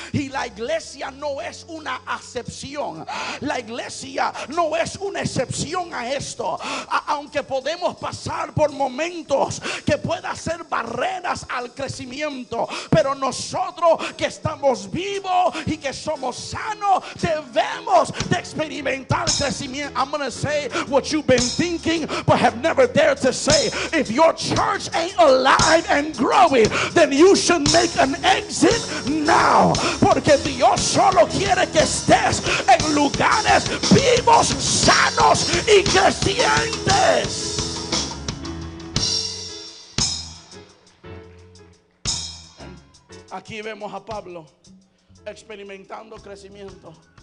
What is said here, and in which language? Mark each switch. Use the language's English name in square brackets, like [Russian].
[Spanish] Y la iglesia no es una acepción. La iglesia no es una excepción a esto. Aunque podemos pasar por momentos que puedan ser barreras al crecimiento, pero nosotros que estamos vivos y que somos sanos debemos de experimentar crecimiento. [English] I'm going to say what you've been thinking but have never dared to say. If your church ain't alive and growing, then you should make an exit now. [Spanish] Porque Dios solo quiere que estés en lugares vivos, sanos y crecientes. Aquí vemos a Pablo experimentando crecimiento.